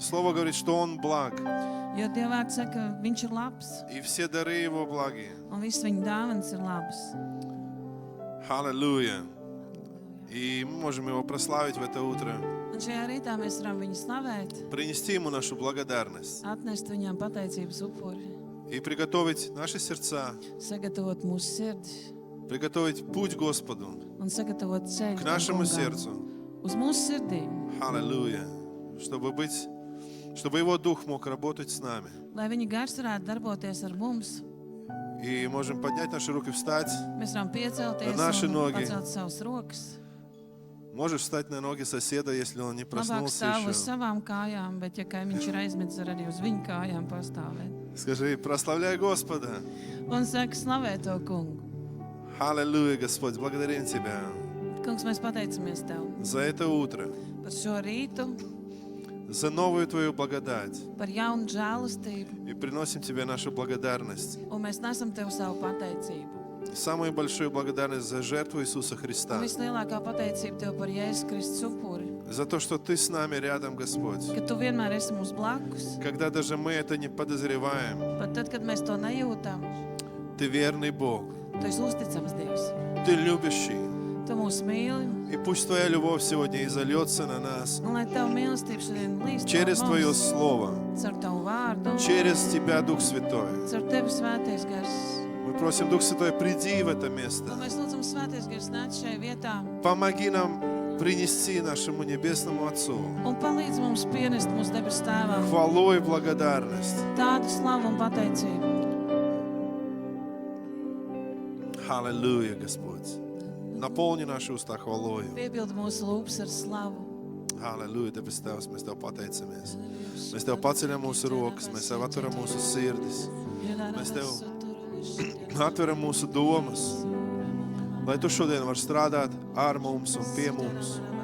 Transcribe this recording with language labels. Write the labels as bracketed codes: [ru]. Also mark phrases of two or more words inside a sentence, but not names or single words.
[ru] Слово говорит, что Он благ. [lv] Jo Dieva vārds saka, viņš ir labs, [ru] И все дары Его благие. [lv] un viss viņa dāvanas ir labas. [ru] Аллилуйя. И мы можем Его прославить в это утро. [lv] Un šajā rītā mēs varam viņu slavēt, [ru] Принести Ему нашу благодарность. [lv] atnest viņam pateicības upuri, [ru] И приготовить наши сердца. [lv] sagatavot mūsu sirdis [ru] Приготовить путь Господу. [lv] un sagatavot ceļu [ru] К нашему [lv] Kungam, [ru] сердцу. [lv] uz mūsu sirdīm, [ru] Аллилуйя. Чтобы Его Дух мог работать с нами. [lv] lai viņa gars varētu darboties ar mums. [ru] И можем поднять наши руки, встать. [lv] Mēs varam piecelties [ru] Наши [lv] un [ru] ноги. [lv] pacelt savus rokas. [ru] Можешь встать на ноги соседа, если он не [lv] Labāk [ru] проснулся [lv] stāv uz [ru] еще. [lv] savām kājām, bet ja kaimiņš ir aizmidzis, var arī uz viņu kājām pastāvēt. [ru] Скажи, прославляй Господа. [lv] Un saka, slavē to kungu. [ru] Аллилуйя, Господь, благодарим Тебя [lv] Kungs, mēs pateicamies Tev [ru] за это утро, [lv] par šo rītu, [ru] за новую Твою благодать. [lv] par jaunu žēlastību, [ru] И приносим Тебе нашу благодарность. [lv] un mēs nesam Tev savu pateicību. [ru] Самую большую благодарность за жертву Иисуса [lv] Un [ru] Христа. [lv] vislielākā pateicība Tev par Jēzus Kristus upuri, [ru] За то, что Ты с нами рядом, Господь. [lv] ka Tu vienmēr esi mums blakus, [ru] Когда даже мы это не подозреваем. [lv] pat tad, kad mēs to nejūtam. [ru] Ты верный Бог. [lv] Tu esi uzticams Dievs. [ru] Ты любящий. [lv] Tu mūs mīli, [ru] И пусть Твоя любовь сегодня изольется на нас [lv] un lai Tev mīlestība šodien līst [ru] через [lv] caur [ru] Твое [lv] mums, [ru] Слово, [lv] caur Tavu vārdu, [ru] через Тебя, Дух Святой. [lv] caur Tevi svētais gars. [ru] Мы просим, Дух Святой, приди в это [lv] Un [ru] место. [lv] mēs lūdzam svētais gars nāc šai vietā [ru] Помоги нам принести нашему Небесному Отцу [lv] un palīdz mums pienest mūsu debes tēvam [ru] хвалу и благодарность. [lv] tādu slavu un pateicību. [ru] Аллилуйя, Господь. Наполни наши уста хвалою. [lv] Piepild mūsu lūpas ar slavu. Halleluja, debes Tēvs, mēs Tev pateicamies. Mēs Tev paceļam mūsu rokas, mēs Tev atveram mūsu sirdis, Mēs Tev atveram mūsu domas, lai Tu šodien var strādāt ar mums un pie mums.